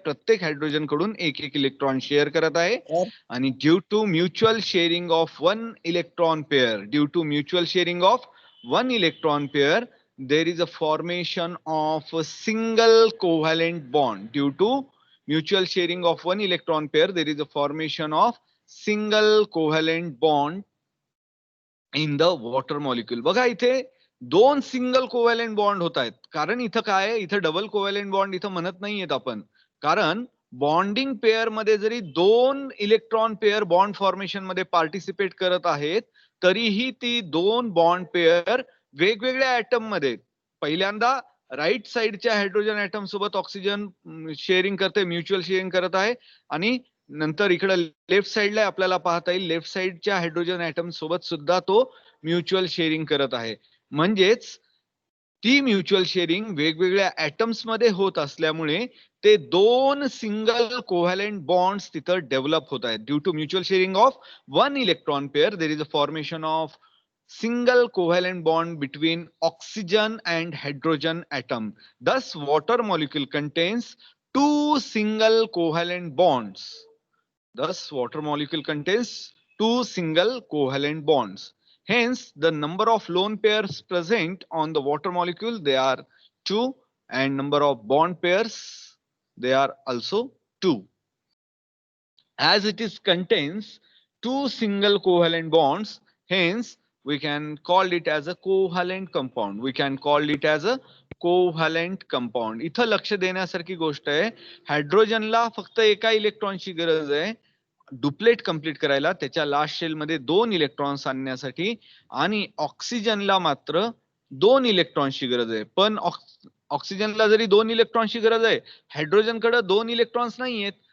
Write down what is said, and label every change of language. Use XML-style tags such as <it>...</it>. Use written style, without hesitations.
<mr>प्रत्येक हायड्रोजन कडून एक इलेक्ट्रॉन शेअर करत आहे. आणि</mr> <en>Due to mutual sharing of 1 electron pair, there is a formation of a single covalent bond. Due to mutual sharing of 1 electron pair, there is a formation of single covalent bond in the water molecule.</en> <mr>बघा इथे 2 single covalent bond होत आहेत. कारण इथं काय आहे? इथं double covalent bond इथं म्हणत नाहीयेत आपण, कारण बॉन्डिंग पेअर मध्ये जरी 2 इलेक्ट्रॉन पेअर बॉन्ड फॉर्मेशन मध्ये पार्टिसिपेट करत आहेत, तरीही ती 2 बॉन्ड पेअर वेगवेगळ्या ऍटम मध्ये, पहिल्यांदा राईट साइडच्या हायड्रोजन ऍटम सोबत ऑक्सिजन शेअरिंग करते, म्युच्युअल शेअरिंग करत आहे. आणि नंतर इकडे लेफ्ट साइडला आपल्याला पाहता येईल लेफ्ट साइडच्या हायड्रोजन ऍटम सोबत सुद्धा तो म्युच्युअल शेअरिंग करत आहे. म्हणजेच ती म्युच्युअल शेअरिंग वेगवेगळ्या ऍटम्स मध्ये होत असल्यामुळे ते 2 सिंगल कोव्हॅलेंट बॉन्ड्स तिथं डेव्हलप होत आहेत.</mr> <en>Due to mutual sharing of 1 electron pair, there is a formation of single covalent bond between oxygen and hydrogen atom. Thus, water molecule contains 2 single covalent bonds. Hence, the number of lone pairs present on the water molecule, they are 2, and number of bond pairs, they are also 2. As it is contains 2 single covalent bonds, hence we can call it as a covalent compound.</en> <mr>इथं लक्ष देण्यासारखी गोष्ट आहे, हायड्रोजनला फक्त एका इलेक्ट्रॉनची गरज आहे duplet complete करायला, त्याच्या लास्ट शेल मध्ये 2 इलेक्ट्रॉन्स आणण्यासाठी, आणि ऑक्सिजनला मात्र 2 इलेक्ट्रॉन्सची गरज आहे. पण ऑक्सिजनला जरी 2 इलेक्ट्रॉन्सची गरज आहे, हायड्रोजनकडे 2 इलेक्ट्रॉन्स नाहीयेत.</mr>